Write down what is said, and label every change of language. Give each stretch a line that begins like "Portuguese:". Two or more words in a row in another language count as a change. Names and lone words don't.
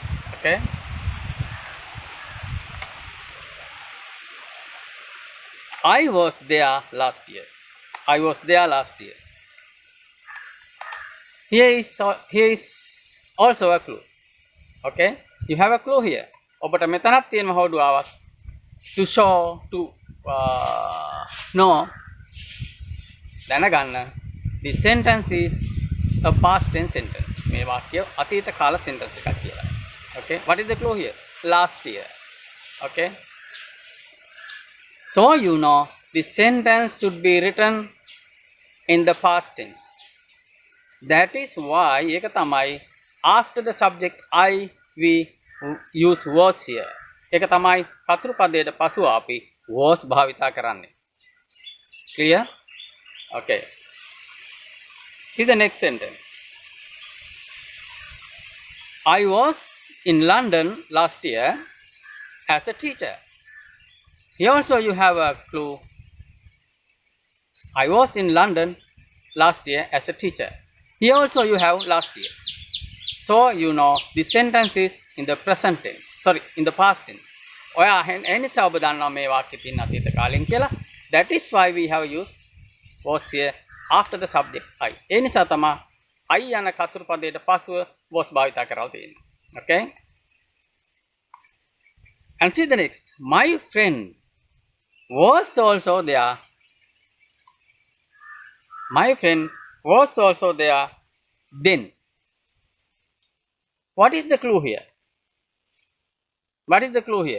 English: okay I was there last year. here is also a clue. okay you have a clue here.
Sinhala: ඔබට මෙතනක් තියෙන හොඩුවාවක්
English: to show to know
Sinhala: දැනගන්න.
English: this sentence is a past tense sentence.
Sinhala: මේ වාක්‍ය අතීත කාල sentence එකක් කියලා.
English: okay what is the clue here? last year. okay so you know this sentence should be written in the past tense. that is why
Sinhala: ඒක තමයි
English: after the subject I we use was here.
Sinhala: ඒක තමයි කතුරු පදයට පසුව අපි was භාවිතා කරන්නේ.
English: Clear? Okay. See the next sentence. I was in London last year as a teacher. Here also you have a clue. I was in London last year as a teacher. Here also you have last year. So you know the sentence is in the present tense. Sorry, in the past tense.
Sinhala: ඔයා ඒ නිසා ඔබ දන්නවා මේ වාක්‍යෙ තියෙන අතීත කාලෙන් කියලා.
English: That is why we have used was here after the subject I.
Sinhala: ඒ නිසා තමයි I යන කතුරු පදයට පසුව was භාවිතා කරලා තියෙන්නේ.
English: Okay? And see the next. My friend was also there. My friend was also there then. What is the clue here? What is the clue here?